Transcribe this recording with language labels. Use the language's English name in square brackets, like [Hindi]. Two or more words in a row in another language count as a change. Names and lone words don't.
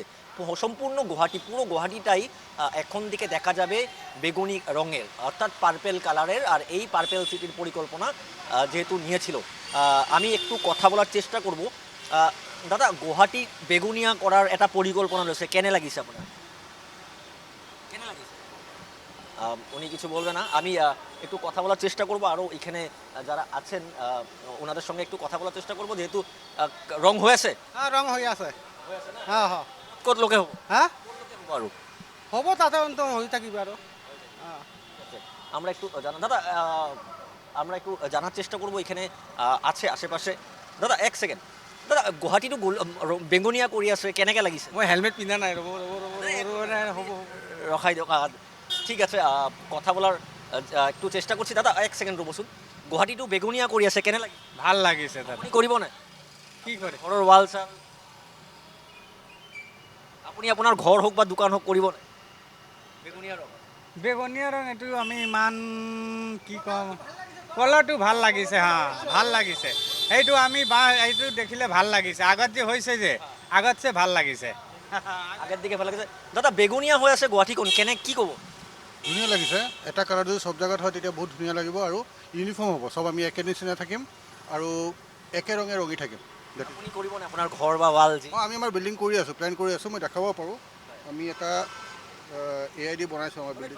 [Bangla] সম্পূর্ণ পুরো গুয়াহাটিটাই এখন থেকে দেখা যাবে বেগুনি রঙের অর্থাৎ পার্পেল কালারের। আর এই পার্পেল সিটির পরিকল্পনা যেহেতু নিয়েছিল, আমি একটু কথা বলার চেষ্টা করব। দাদা, গুয়াহাটি বেগুনিয়া করার একটা পরিকল্পনা রয়েছে, [Assamese] কেনে লাগিছে আপনার? কেনে লাগিছে? [Bangla] উনি কিছু বলবে না। আমি একটু কথা বলার চেষ্টা করব, আরও এখানে যারা আছেন ওনাদের সঙ্গে একটু কথা বলার চেষ্টা করব। যেহেতু রং হয়েছে। হ্যাঁ, রং হয়ে আছে। হ্যাঁ হ্যাঁ। কত লোকে হবো? হ্যাঁ, [Assamese] আৰু হ'ব তাতে অন্ত হয়ে থাকিবে আৰু। [Bangla] আমরা একটু দাদা, আমরা একটু জানার চেষ্টা করব এখানে আছে আশেপাশে। দাদা এক সেকেন্ড, [Assamese] দাদা গুৱাহাটীটো বেঙুনীয়া কৰি আছে, কেনেকৈ লাগিছে? মই হেলমেট পিন্ধা নাই, ৰ'ব হ'ব। ৰখাই দিয়ক। [Bangla] ঠিক আছে, কথা বলার একটু চেষ্টা করছি। দাদা [Assamese] এক সেকেন্ড ৰ'বচোন। গুৱাহাটীটো বেঙুনীয়া কৰি আছে, কেনে লাগিছে? ভাল লাগিছে তাত। আপুনি কৰিব নাই? কি কৰে? ঘৰৰ ৱাল চাল আপুনি আপোনাৰ ঘৰ হোক বা দোকান হোক কৰিব নাই? বেঙুনীয়া ৰং, বেঙুনীয়া ৰং এইটো আমি ইমান কি ক'ম, কলাৰটো ভাল লাগিছে। হা, ভাল লাগিছে সেইটো আমি এইটো দেখিলে ভাল লাগিছে। আগত যে হৈছে যে আগতছে ভাল লাগিছে। [Bangla] আগের দিকে ভালো লাগছে। [Assamese] দাদা বেগুনীয়া হৈ আছে গুৱাহাটীখন, কেনে কি ক'ব? ধুনীয়া লাগিছে। এটা কালাৰ যদি চব জেগাত হয় তেতিয়া বহুত ধুনীয়া লাগিব আৰু ইউনিফৰ্ম হ'ব। চব আমি একে নিচিনা থাকিম আৰু একে ৰঙে ৰঙি থাকিম। আপুনি কৰিব নে আপোনাৰ ঘৰ বা ৱাল যি? আমি আমাৰ বিল্ডিং কৰি আছোঁ, প্লেন কৰি আছোঁ, মই দেখাব পাৰোঁ। আমি এটা AID বনাইছোঁ আমাৰ বিল্ডিং।